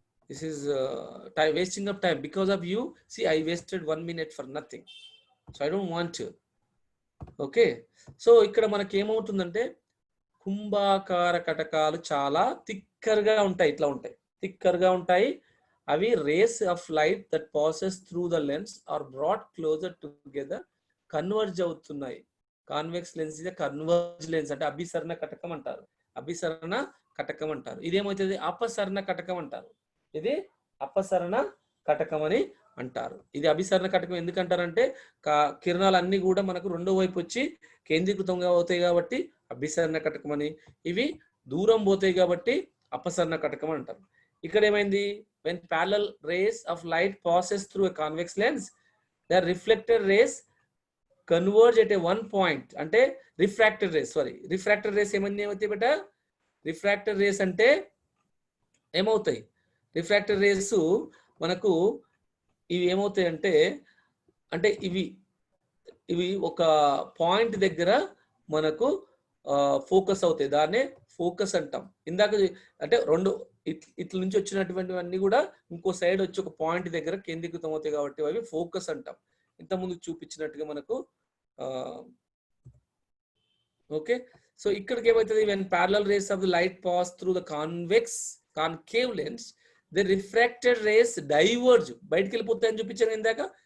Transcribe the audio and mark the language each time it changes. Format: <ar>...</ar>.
<en>This is time wasting of time because of you. See, I wasted 1 minute for nothing. So I don't want.</en> <te>Okay, so ఇక్కడ మనకి ఏమవుతుందంటే కుంభాకార కటకాలు చాలా థిక్కర్గా ఉంటాయి, ఇట్లా ఉంటాయి, థిక్కర్గా ఉంటాయి.</te> <en>అవి rays of light that passes through the lens are brought closer together converge అవుతున్నాయి.</en> <te>కాన్వెక్స్ లెన్స్ ఇదే కన్వర్జ్ లెన్స్ అంటే అభిసరణ కటకం అంటారు, అభిసరణ కటకం అంటారు. ఇదేమవుతుంది అపసరణ కటకం అంటారు, ఇది అపసరణ కటకం అని అంటారు. ఇది అభిసరణ కటకం ఎందుకంటారంటే కిరణాలు అన్ని కూడా మనకు రెండో వైపు వచ్చి కేంద్రీకృతంగా అవుతాయి కాబట్టి అభిసరణ కటకం అని, ఇవి దూరం పోతాయి కాబట్టి అపసరణ కటకం అంటారు. ఇక్కడ ఏమైంది,</te> <en>when parallel rays of light passes through a convex lens, the reflected rays converge at a one point.</en> <te>అంటే రిఫ్రాక్టెడ్ రేస్, రిఫ్రాక్టెడ్ రేస్ ఏమన్నా అవుతాయి బేట, రిఫ్రాక్టెడ్ రేస్ అంటే ఏమవుతాయి, రిఫ్రాక్టెడ్ రేస్ మనకు ఇవి ఏమవుతాయి అంటే అంటే ఇవి ఒక పాయింట్ దగ్గర మనకు ఫోకస్ అవుతాయి, దాన్నే ఫోకస్ అంటాం. ఇందాక అంటే రెండు ఇట్ల నుంచి వచ్చినటువంటివన్నీ కూడా ఇంకో సైడ్ వచ్చి ఒక పాయింట్ దగ్గర కేంద్రీకృతం అవుతాయి కాబట్టి అవి ఫోకస్ అంటాం, ఇంతకుముందు చూపించినట్టుగా మనకు.</te> <en>okay, so</en> <te>ఇక్కడికి ఏమవుతుంది,</te> <en>when parallel rays of the light pass through the concave lens, the refracted rays diverge,</en> <te>బయటికి వెళ్ళిపోతాయని చూపించాను ఇందాక.</te>